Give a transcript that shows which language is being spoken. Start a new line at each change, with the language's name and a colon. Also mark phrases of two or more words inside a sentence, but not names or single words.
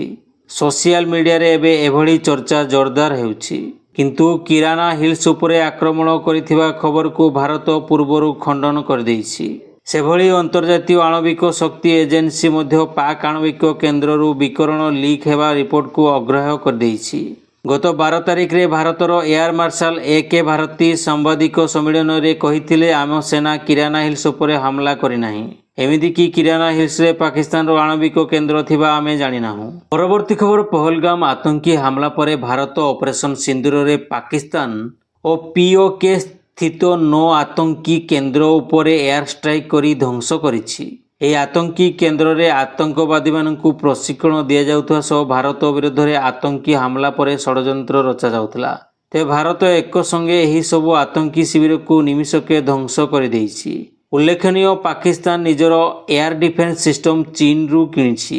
English: social media ରେ
Odia: ଏବେ ଏଭଳି ଚର୍ଚ୍ଚା ଜୋରଦାର ହେଉଛି। କିନ୍ତୁ କିରାନା ହିଲ୍ସ ଉପରେ ଆକ୍ରମଣ କରିଥିବା ଖବରକୁ ଭାରତ ପୂର୍ବରୁ ଖଣ୍ଡନ କରିଦେଇଛି। ସେଭଳି ଅନ୍ତର୍ଜାତୀୟ ଆଣବିକ ଶକ୍ତି ଏଜେନ୍ସି ମଧ୍ୟ ପାକ୍ ଆଣବିକ କେନ୍ଦ୍ରରୁ ବିକିରଣ ଲିକ୍ ହେବା ରିପୋର୍ଟକୁ ଅଗ୍ରାହ୍ୟ କରିଦେଇଛି। ଗତ 12 ତାରିଖ ରେ ଭାରତର
English: Air Marshal
Odia: ଏ.କେ. ଭାରତୀ ସାମ୍ବାଦିକ ସମ୍ମିଳନୀ ରେ କହିଥିଲେ ଆମ ସେନା କିରାନା ହିଲ୍ସ ଉପରେ ହମଲା କରିନାହିଁ। ଏମିତିକି କିରାନା ହିଲ୍ସ ରେ ପାକିସ୍ତାନ ଆଣବିକ କେନ୍ଦ୍ର ଥିବା ଆମେ ଜାଣି ନାହୁଁ। ପରବର୍ତ୍ତୀ ଖବର ପହଲଗାମ ଆତଙ୍କୀ ହମଲା ପରେ ଭାରତ ଅପରେସନ ସିନ୍ଦୂର ରେ ପାକିସ୍ତାନ ଓ ପିଓକେ ସ୍ଥିତ 9 ଆତଙ୍କୀ କେନ୍ଦ୍ର ଉପରେ
English: air strike
Odia: କରି ଧ୍ୱଂସ କରିଛି। ଏହି ଆତଙ୍କୀ କେନ୍ଦ୍ରରେ ଆତଙ୍କବାଦୀମାନଙ୍କୁ ପ୍ରଶିକ୍ଷଣ ଦିଆଯାଉଥିବା ସହ ଭାରତ ବିରୋଧରେ ଆତଙ୍କୀ ହାମଲା ପରେ ଷଡ଼ଯନ୍ତ୍ର ରଚାଯାଉଥିଲା। ତେବେ ଭାରତ ଏକ ସଙ୍ଗେ ଏହି ସବୁ ଆତଙ୍କୀ ଶିବିରକୁ ନିମିଷକେ ଧ୍ୱଂସ କରିଦେଇଛି। ଉଲ୍ଲେଖନୀୟ ପାକିସ୍ତାନ ନିଜର
English: air defence system
Odia: ଚୀନରୁ କିଣିଛି।